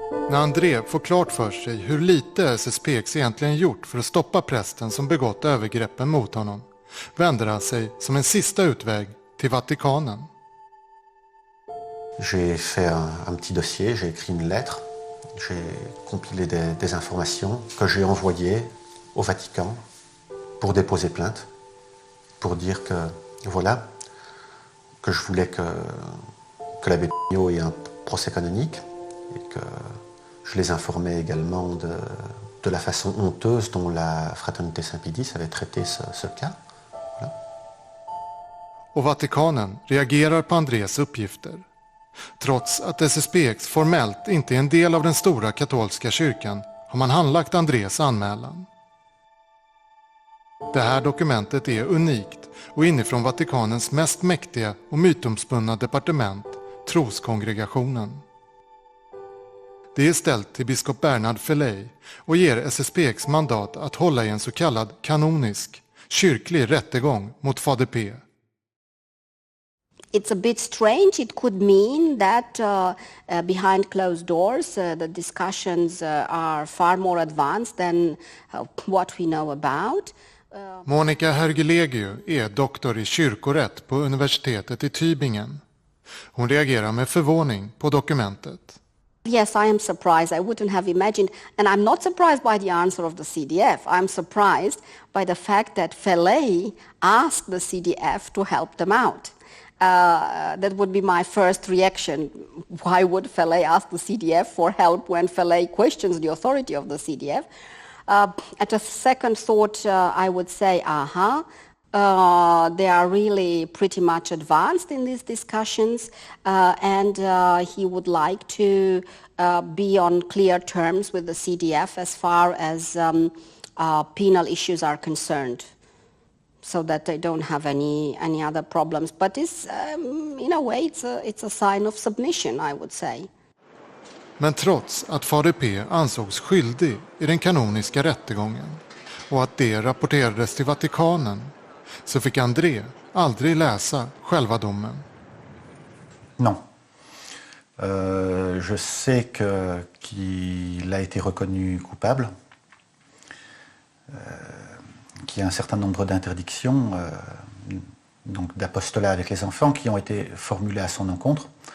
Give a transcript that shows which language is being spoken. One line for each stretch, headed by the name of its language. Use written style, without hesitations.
Swedish: När André får klart för sig hur lite SSPX egentligen gjort för att stoppa prästen som begått övergreppen mot honom, vänder han sig som en sista utväg till Vatikanen.
French: J'ai fait un petit dossier, j'ai écrit une lettre, j'ai compilé des informations que j'ai envoyées au Vatican pour déposer plainte, pour dire que voilà, que je voulais que l'abbé Pignot ait un procès canonique et que je les informais également de la façon honteuse dont la Fraternité Saint-Pédis avait traité ce cas. Voilà.
Swedish: Och Vatikanen reagerar på Andrés uppgifter. Trots att SSPX formellt inte är en del av den stora katolska kyrkan har man handlagt Andrés anmälan. Det här dokumentet är unikt och inifrån Vatikanens mest mäktiga och mytomspunna departement, troskongregationen. Det är ställt till biskop Bernard Felley och ger SSPX mandat att hålla i en så kallad kanonisk, kyrklig rättegång mot Fader P.
English: It's a bit strange. It could mean that behind closed doors the discussions are far more advanced than what we know about.
Swedish: Monica Hergilegiu är doktor i kyrkorätt på universitetet i Tübingen. Hon reagerar med förvåning på dokumentet.
English: Yes, I am surprised. I wouldn't have imagined, and I'm not surprised by the answer of the CDF. I'm surprised by the fact that Felley asked the CDF to help them out. That would be my first reaction. Why would Felley ask the CDF for help when Felley questions the authority of the CDF? At a second thought, I would say, they are really pretty much advanced in these discussions, and he would like to be on clear terms with the CDF as far as penal issues are concerned, so that they don't have any other problems. But it's, in a way, it's a sign of submission, I would say.
Swedish: Men trots att Fader P ansågs skyldig i den kanoniska rättegången och att det rapporterades till Vatikanen, så fick André aldrig läsa själva domen.
French: Non. Je sais qu'il a été reconnu coupable, qu'il y a un certain nombre d'interdictions, donc d'apostolat avec les enfants qui ont été formulées à son encontre.